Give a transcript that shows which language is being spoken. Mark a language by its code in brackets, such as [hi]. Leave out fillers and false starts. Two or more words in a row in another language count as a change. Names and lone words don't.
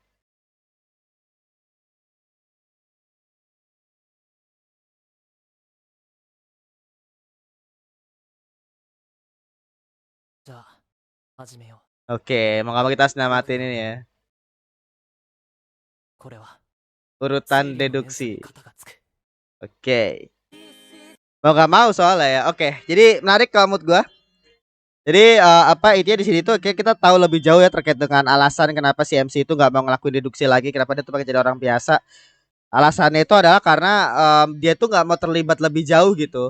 [id] Oke, mau gak mau kita harus namatin ini ya. [ja] これは [id] Urutan [ja] 推理の連鎖に [id] deduksi. [ja] 肩がつく。 [id] Oke. Mau gak mau soalnya ya. Oke, jadi menarik kalau menurut gua. Jadi apa intinya di sini tuh kayak kita tahu lebih jauh ya terkait dengan alasan kenapa si MC itu nggak mau ngelakuin deduksi lagi, kenapa dia tuh pengen jadi orang biasa. Alasannya itu adalah karena dia tuh nggak mau terlibat lebih jauh gitu.